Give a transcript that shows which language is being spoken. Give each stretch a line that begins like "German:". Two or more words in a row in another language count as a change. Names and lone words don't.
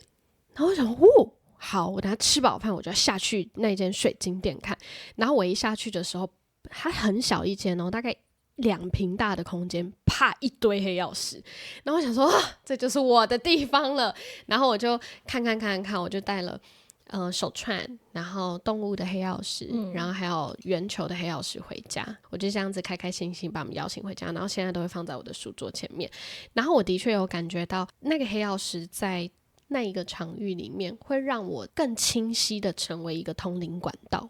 Chinese: 然後我想好，我等下吃飽飯我就要下去那間水晶店看。然後我一下去的时候，它很小一間哦，大概2坪大的空間，啪一堆黑曜石。然後我想說这就是我的地方了。然后我就看，我就带了手串，然後動物的黑曜石，然後還有圓球的黑曜石回家。我就這樣子開開心心把我們邀請回家，然後現在都會放在我的書桌前面。然後我的確有感覺到那個黑曜石在那一個場域裡面會讓我更清晰的成為一個通靈管道。